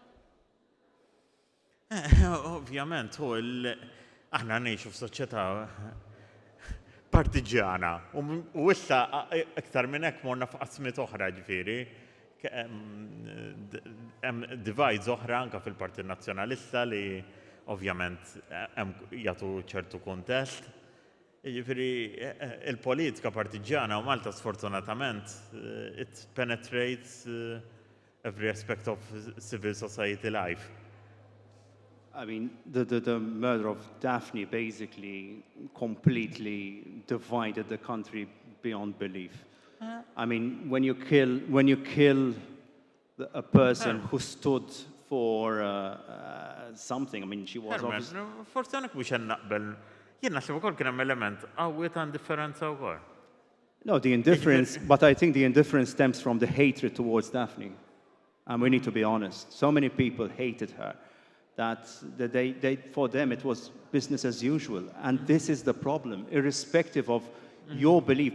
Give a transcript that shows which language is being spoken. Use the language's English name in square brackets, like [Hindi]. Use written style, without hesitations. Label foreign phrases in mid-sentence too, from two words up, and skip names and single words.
[Maltese] Ovvjament, aħna ngħixu f'soċjetà partiġjana u issa iktar minn hekk morna f'qasmiet oħra ġifieri. Hemm divides oħra anke fil-Partit Nazzjonalista li ovvjament jagħtu ċertu kuntest. Jiġifieri il-politika partiġjana u Malta sfortunatament [English] it penetrates every aspect of civil society life. I mean, the murder of Daphne basically completely divided the country beyond belief. I mean, when you kill a person who stood for something, I mean, she was obviously... [Maltese] Forse għanek biex naqbel, jien naħseb ukoll kien hemm element qawwi ta' indifferenza wkoll. [English] No, the indifference, but I think the indifference stems from the hatred towards Daphne. And we need to be honest. So many people hated her that for them it was business as usual. And this is the problem, irrespective of your belief.